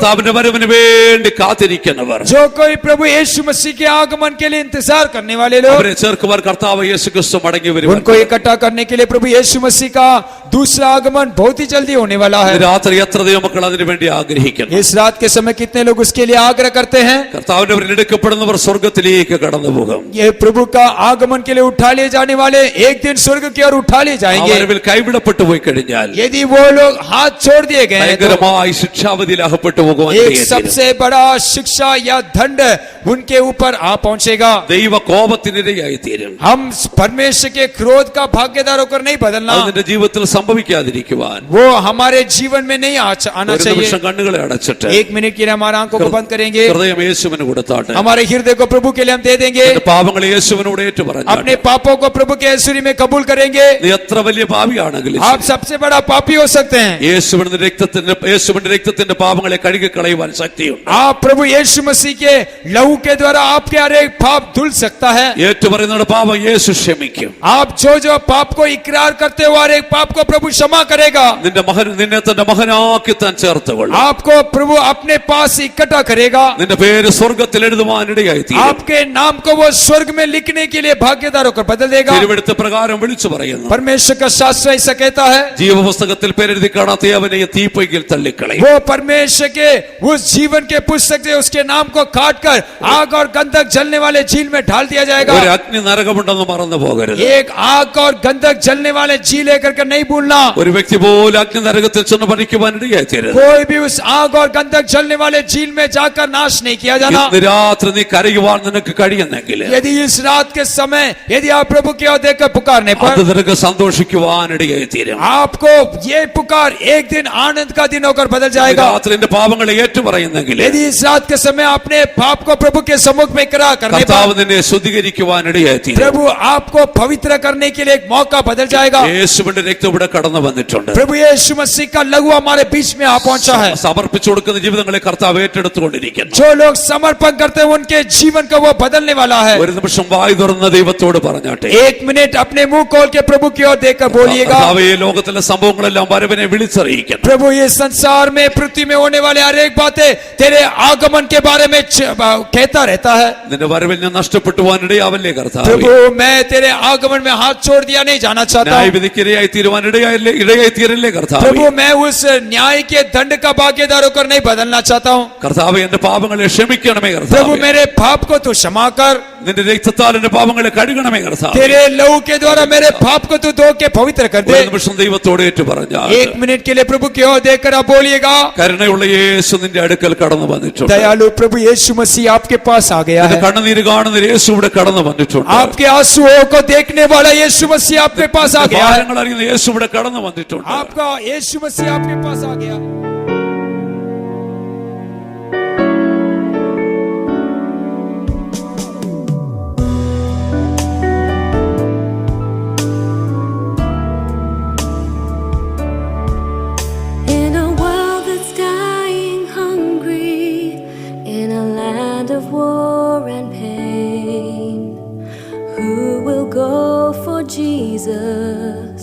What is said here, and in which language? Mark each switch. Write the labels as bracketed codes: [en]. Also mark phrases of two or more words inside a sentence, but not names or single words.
[ml] കർത്താവിന്റെ വരവിന് വേണ്ടി കാത്തിരിക്കുന്നവർ, [hi] जो कोई प्रभु यीशु मसीह के आगमन के लिए इंतजार करने वाले लोग, [ml] അവരെ ചേർക്കുവാൻ കർത്താവ് യേശു ക്രിസ്തു മടങ്ങി വരും. [hi] उनको इकट्ठा करने के लिए प्रभु यीशु मसीह का दूसरा आगमन बहुत ही जल्दी होने वाला है। [ml] രാത്രി എത്ര ദൈവമക്കൾ അതിനു വേണ്ടി ആഗ്രഹിക്കുന്നു? [hi] इस रात के समय कितने लोग उसके लिए आग्रह करते हैं? [ml] കർത്താവിന്റെ വരവിൽ എടുക്കപ്പെടുന്നവർ സ്വർഗത്തിലേക്ക് കടന്നു പോകും. [hi] ये प्रभु का आगमन के लिए उठा लिए जाने वाले एक दिन स्वर्ग की ओर उठा लिए [ml] ആ [hi] जाएंगे। [ml] വരവിൽ കൈവിടപ്പെട്ടു പോയി കഴിഞ്ഞാൽ [hi] यदि वो लोग हाथ छोड़ दिए गए हैं तो [ml] ഭയങ്കരമായി ശിക്ഷാവധിയിൽ അകപ്പെട്ടു പോകുവാൻ [hi] एक [ml] ഇടയായിത്തീരും. [hi] सबसे बड़ा शिक्षा या दंड उनके ऊपर आ पहुंचेगा। [ml] ദൈവ കോപത്തിനിരയായിത്തീരും. [hi] हम परमेश्वर के क्रोध का भागीदार होकर नहीं बदलना, [ml] അത് നിന്റെ ജീവിതത്തിൽ സംഭവിക്കാതിരിക്കുവാൻ [hi] वो हमारे जीवन में नहीं आना [ml] ഒരു [hi] चाहिए। [ml] നിമിഷം കണ്ണുകളെ അടച്ചിട്ട് [hi] एक मिनट के लिए हमारे आंखों को बंद करेंगे, [ml] ഹൃദയം യേശുവിന് കൊടുത്താട്ടെ. [hi] हमारे हृदय को प्रभु के लिए हम दे देंगे, [ml] നിന്റെ പാപങ്ങളെ യേശുവിനോട് ഏറ്റുപറഞ്ഞാട്ടെ. [hi] अपने पापों को प्रभु के ऐश्वर्य में कबूल करेंगे। [ml] നീ എത്ര വലിയ പാപിയാണെങ്കിലും [hi] आप सबसे बड़ा पापी हो सकते हैं, [ml] യേശുവിന്റെ രക്തത്തിന്റെ പാപങ്ങളെ കഴുകി കളയുവാൻ ശക്തിയുണ്ട്. [hi] आप प्रभु यीशु मसीह के लहू के द्वारा आपके हर एक पाप धुल सकता है। [ml] ഏറ്റുപറയുന്ന പാപം യേശു ക്ഷമിക്കും. [hi] आप जो पाप को इकरार करते हो हर एक पाप को प्रभु क्षमा करेगा। [ml] നിന്നെ തന്റെ മകനാക്കി താൻ ചേർത്തുകൊള്ളും. [hi] आपको प्रभु अपने पास इकट्ठा करेगा। [ml] നിന്റെ പേര് സ്വർഗത്തിൽ എഴുതുവാനിടയായി തീരും. [hi] आपके नाम को वो स्वर्ग में लिखने के लिए भागीदार होकर बदल देगा। [ml] തിരുവെടുത്ത പ്രകാരം വിളിച്ചു പറയുന്നു, [hi] परमेश्वर का शास्त्र ऐसा कहता है, [ml] ജീവപുസ്തകത്തിൽ പേരെഴുതി കാണാത്ത അവനെ തീപ്പൊയ്യിൽ തള്ളിക്കളയും. [hi] वो परमेश्वर के उस जीवन के पुस्तक से उसके नाम को काट कर आग और गंधक जलने वाले झील में ढाल दिया जाएगा। [ml] ഒരു അഗ്നി നരകമുണ്ടെന്ന് മറന്നു പോകരുത്. [hi] एक आग और गंधक जलने वाले झील लेकर के नहीं भूलना। [ml] ഒരു വ്യക്തി പോലും അഗ്നി നരകത്തിൽ ചെന്ന് പണിക്കുവാനിടയായി തീരരുത്. [hi] कोई भी उस आग और गंधक जलने वाले झील में जाकर नाश नहीं किया जाना। [ml] ഇന്ന് രാത്രി നീ കരയുവാൻ നിനക്ക് കഴിയുന്നെങ്കിൽ [hi] यदि इस रात के समय यदि आप प्रभु की ओर देखकर पुकारने [ml] അത് [hi] पर [ml] നിനക്ക് സന്തോഷിക്കുവാനിടയായി തീരും. [hi] आपको ये पुकार एक दिन आनंद का दिन होकर बदल जाएगा। [ml] രാത്രി എന്റെ പാപങ്ങളെ ഏറ്റുപറയുന്നെങ്കിൽ [hi] यदि इस रात के समय अपने पाप को प्रभु के सम्मुख में इकरार करने [ml] കർത്താവ് [hi] पर [ml] നിന്നെ ശുദ്ധീകരിക്കുവാനിടയായി തീരും. [hi] प्रभु आपको पवित्र करने के लिए एक मौका बदल जाएगा। [ml] യേശുവിന്റെ രക്തം ഇവിടെ കടന്നു വന്നിട്ടുണ്ട്. [hi] प्रभु यीशु मसीह का लहू हमारे बीच में आ पहुंचा है। [ml] സമർപ്പിച്ചു കൊടുക്കുന്ന ജീവിതങ്ങളെ കർത്താവ് ഏറ്റെടുത്തുകൊണ്ടിരിക്കുന്നു. [hi] जो लोग समर्पण करते हैं उनके जीवन को वो बदलने वाला है। [ml] ഒരു നിമിഷം വായ് തുറന്ന ദൈവത്തോട് പറഞ്ഞാട്ടെ, [hi] एक मिनट अपने मुंह खोल के प्रभु की ओर देखकर बोलिएगा, [ml] കർത്താവേ, ഈ ലോകത്തിലെ സംഭവങ്ങളെല്ലാം വരവിനെ വിളിച്ചറിയിക്കണം. [hi] प्रभु ये संसार में पृथ्वी में होने वाले हर एक बातें तेरे आगमन के बारे में कहता रहता है। [ml] നിന്റെ വരവിൽ ഞാൻ നഷ്ടപ്പെട്ടു പോകാനിടയാവല്ലേ കർത്താവേ. [hi] प्रभु मैं तेरे आगमन में हाथ छोड़ दिया नहीं जाना चाहता हूं। [ml] ന്യായവിധിക്കിരയായി തീരുവാനിടയായി ഇടയായി തീരല്ലേ കർത്താവേ? [hi] प्रभु मैं उस न्याय के दंड का भागीदार होकर नहीं बदलना चाहता हूँ। [ml] കർത്താവേ, എന്റെ പാപങ്ങളെ ക്ഷമിക്കണമേ [hi] प्रभु [ml] കർത്താവേ. [hi] मेरे पाप को तू क्षमा कर। [ml] നിന്റെ രക്തത്താൽ എന്റെ പാപങ്ങളെ കഴുകണമേ കർത്താവേ. [hi] तेरे लहू के द्वारा मेरे पाप को तू धो के पवित्र कर [ml] ഒരു [hi] दे। [ml] നിമിഷം ദൈവത്തോട് ഏറ്റു പറഞ്ഞാൽ [hi] 1 मिनट के लिए प्रभु की ओर देखकर आप बोलिएगा, [ml] കരുണയുള്ള യേശു നിന്റെ അടുക്കൽ കടന്നു വന്നിട്ടുണ്ട്. [hi] दयालु प्रभु यीशु मसीह आपके पास आ गया [ml] നിന്റെ [hi] है। [ml] കണ്ണുനീര് കാണുന്ന യേശു ഇവിടെ കടന്നു വന്നിട്ടുണ്ട്. [hi] आपके आंसुओं को देखने वाला यीशु मसीह आपके पास आ गया है। [ml] ഭാരങ്ങൾ അറിയുന്ന യേശു ഇവിടെ കടന്നു വന്നിട്ടുണ്ട്. [hi] आपका यीशु मसीह आपके पास आ गया। [en] In a world that's dying hungry, in a land of war and pain, who will go for Jesus?